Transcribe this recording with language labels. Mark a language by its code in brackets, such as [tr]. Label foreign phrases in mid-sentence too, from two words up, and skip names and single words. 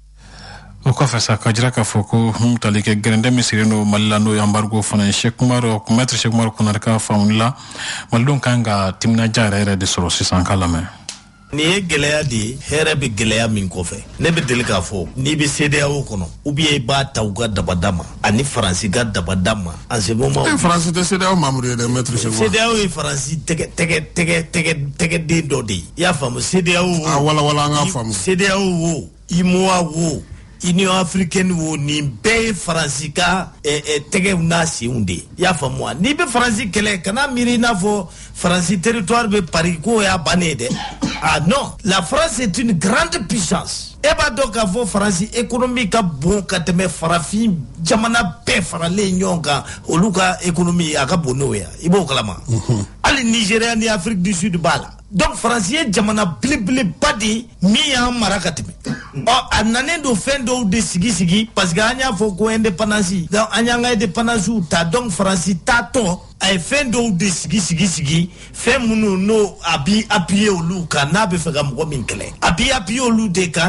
[bm] O kɔfɛ sa ka jira k'a fɔ ko tali kɛ gɛrɛndɛ min sigilen don Mali la n'o ye embargo fana ye maître Cheikh Umaru Konare ka faamuli la malidenw kan ka timinadiya yɛrɛ de sɔrɔ sisan k'a lamɛn. Ni ye gɛlɛya de hɛrɛ bɛ gɛlɛya min kɔfɛ ne bɛ deli k'a fɔ n'i bɛ CEDEAO kɔnɔ [fr] ou bien [bm] i b'a ta u ka dabada ma ani Faransi ka dabada ma [fr] en ce moment [bm] Faransi tɛ CEDEAO membre ye dɛ maître Cheikh Umaru CEDEAO ye Faransi tɛgɛden dɔ de ye i y'a faamu CEDEAO wala an k'a faamu CEDEAO wo UEMOA wo Union africaine wo nin bɛɛ ye Faransi ka tɛgɛw n'a senw de ye i y'a faamu wa n'i bɛ Faransi kɛlɛ kana miiri i n'a fɔ Faransi territoire bɛ Paris k'o y'a bannen dɛ [fr] ah non la France est une grande puissance [bm] e b'a dɔn k'a fɔ Faransi économie ka bon ka tɛmɛ farafin jamana bɛɛ faralen ɲɔgɔn kan olu ka économie a ka bon n'o ye i b'o kalama hali Nigeria ni Afrique du Sud b'a la donc Faransi ye jamana belebeleba de min y'an mara ka tɛmɛ a nanen don fɛn dɔw de sigi parce que an y'a fɔ ko indépendance donc an y'an ka indépendance ta donc Faransi taatɔ a ye fɛn dɔw de sigi fɛn minnu n'o a b'i appuyer olu kan n'a bɛ fɛ ka mɔgɔ min kɛlɛ a b'i appuyer olu de kan